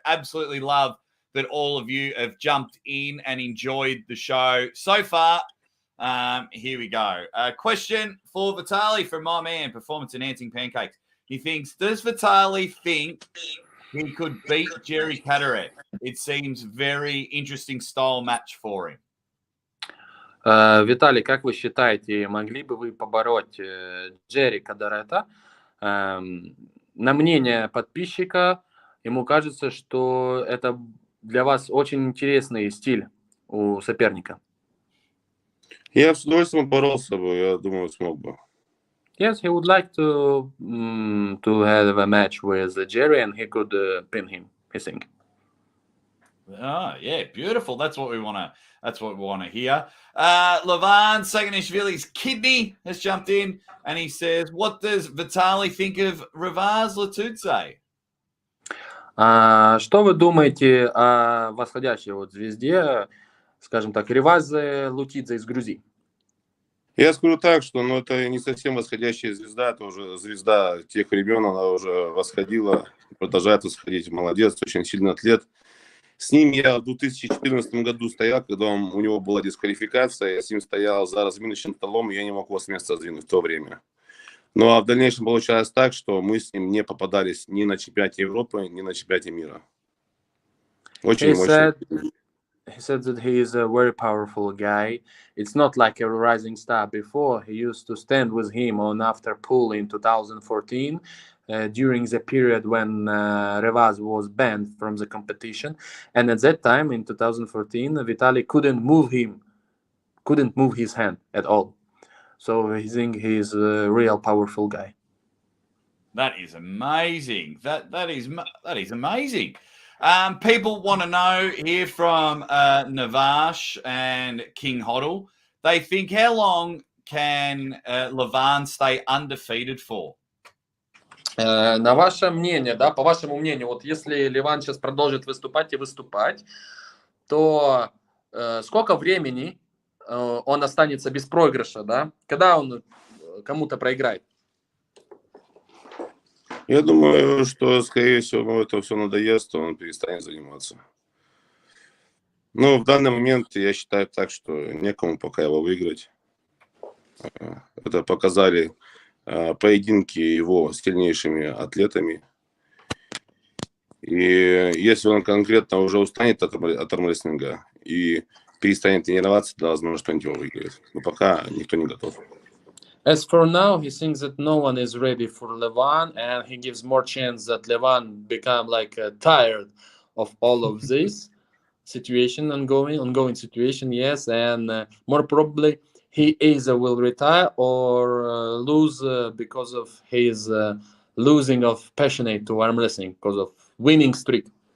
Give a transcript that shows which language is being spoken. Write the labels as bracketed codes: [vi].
[en] Absolutely love that all of you have jumped in and enjoyed the show so far. Here we go. A question for Vitaly from my man, Performance Enhancing Pancakes. He thinks, does Vitaly think he could beat Jerry Kadaret? It seems very interesting style match for him. [ru] Виталий, как вы считаете, могли бы вы побороть Джерри Кадарета? На мнение подписчика, ему кажется, что это для вас очень интересный стиль у соперника. Я с удовольствием боролся бы, я думаю, смог бы. [en] Yes, he would like to have a match with Jerry, and he could pin him, I think. Oh, yeah, beautiful. That's what we want to. That's what we want to hear. Levan Saganishvili's kidney has jumped in, and he says, "What does Vitaly think of Rivaz Latutse?" [ru] Что вы думаете о восходящей вот звезде, скажем так, Ривазе Лутидзе из Грузии? Я скажу так, что это не совсем восходящая звезда, это уже звезда тех времен, она уже восходила, продолжает восходить. Молодец, очень сильный атлет. С ним я в 2014 году стоял, когда у него была дисквалификация, я с ним стоял за разминочным столом, и я не мог его с места сдвинуть в то время. Ну а в дальнейшем получалось так, что мы с ним не попадались ни на чемпионате Европы, ни на чемпионате мира. Очень-очень. [en] He said that he is a very powerful guy. It's not like a rising star before. He used to stand with him on After Pool in 2014 during the period when Rivaz was banned from the competition. And at that time, in 2014, Vitaly couldn't move his hand at all. So I think he's a real powerful guy. That is amazing. That is amazing. People want to know here from Navash and King Hoddle. They think, how long can Levan stay undefeated for? [ru] На ваше мнение, да, по вашему мнению, вот если Ливан сейчас продолжит выступать и выступать, то сколько времени он останется без проигрыша, да? Когда он кому-то проиграет? Я думаю, что, скорее всего, ему это все надоест, то он перестанет заниматься. Но в данный момент я считаю так, что некому пока его выиграть. Это показали поединки его с сильнейшими атлетами. И если он конкретно уже устанет от армрестлинга и перестанет тренироваться, то возможно, что он его выиграет. Но пока никто не готов. [en] As for now, he thinks that no one is ready for Levan, and he gives more chance that Levan become like tired of all of this situation, ongoing situation, yes, and more probably he either will retire or lose because of his losing of passionate to arm wrestling because of winning streak.